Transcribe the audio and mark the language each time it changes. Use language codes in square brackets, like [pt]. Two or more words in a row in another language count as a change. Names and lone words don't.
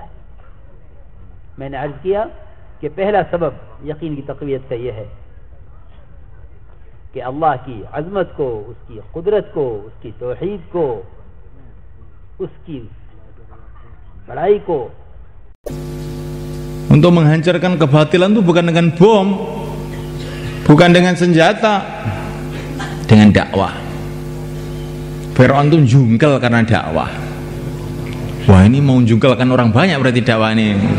[ur] میں نے عرض کیا کہ پہلا سبب یقین کی تقویت کا یہ ہے کہ اللہ کی عظمت کو، اس کی قدرت کو، اس کی توحید کو، اس کی بڑائی کو۔ [id] Untuk menghancurkan kebatilan itu bukan dengan bom, bukan dengan senjata, dengan dakwah. Fir'aun itu jungkel karena dakwah. Wah, ini mau jungkelkan orang banyak berarti dakwah ini.